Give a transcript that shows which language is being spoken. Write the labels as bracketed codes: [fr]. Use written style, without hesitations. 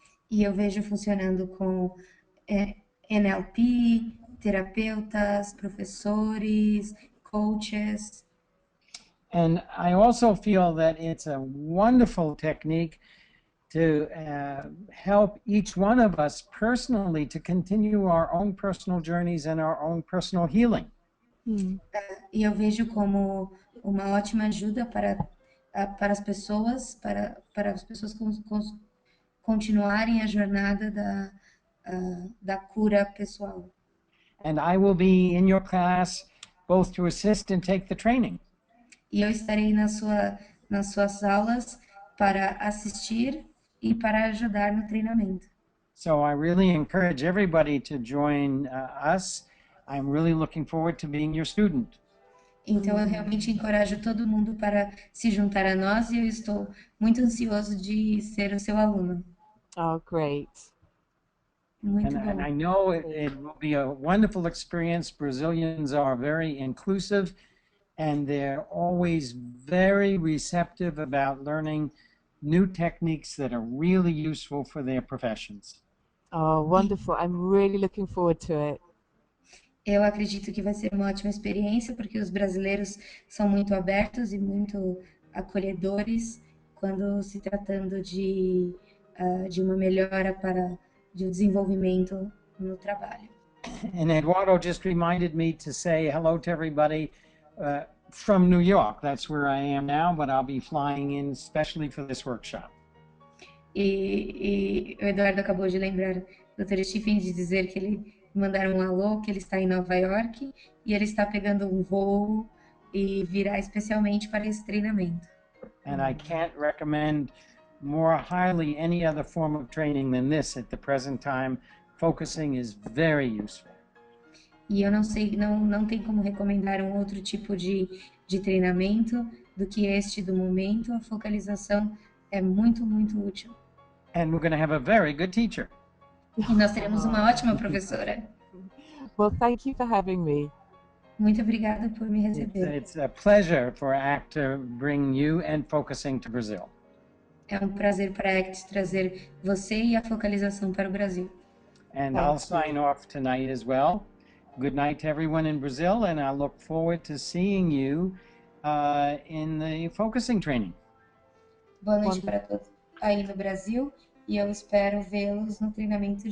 [pt] E eu vejo funcionando com NLP, terapeutas, professores, coaches. [en] And I also feel that it's a wonderful technique to help each one of us personally to continue our own personal journeys and our own personal healing. [pt] E eu vejo como uma ótima ajuda para as pessoas, para as pessoas continuarem a jornada da cura pessoal. [en] And I will be in your class both to assist and take the training. [pt] E eu estarei nas suas aulas para assistir e para ajudar no treinamento. [en] So I really encourage everybody to join us. I'm really looking forward to being your student. [pt] Então eu realmente encorajo todo mundo para se juntar a nós e eu estou muito ansioso de ser o seu aluno. [en] Oh, great. [pt] Muito [en] And [pt] bom. [en] I know it will be a wonderful experience. Brazilians are very inclusive and they're always very receptive about learning new techniques that are really useful for their professions. Oh, wonderful. I'm really looking forward to it. [pt] Eu acredito que vai ser uma ótima experiência, porque os brasileiros são muito abertos e muito acolhedores quando se tratando de uma melhora de um desenvolvimento no trabalho. [en] And Eduardo just reminded me to say hello to everybody from New York. That's where I am now, but I'll be flying in especially for this workshop. [pt] E o Eduardo acabou de lembrar, Dr. Stephen, de dizer que ele mandaram um alô, que ele está em Nova York e ele está pegando um voo e virá especialmente para esse treinamento. [en] And I can't recommend more highly any other form of training than this at the present time. Focusing is very useful. [pt] E eu não tem como recomendar um outro tipo de treinamento do que este do momento. A focalização é muito, muito útil. [en] And we're going to have a very good teacher. [pt] E nós teremos uma ótima professora. [en] Well, thank you for having me. [pt] Muito obrigada por me receber. [en] It's a pleasure for ACT to bring you and focusing to Brazil. [pt] É um prazer para a ACT trazer você e a focalização para o Brasil. [en] And I'll sign off tonight as well. Good night to everyone in Brazil, and I look forward to seeing you in the focusing training. [pt] Boa noite para todos aí no Brasil e eu espero vê-los no treinamento de focalização.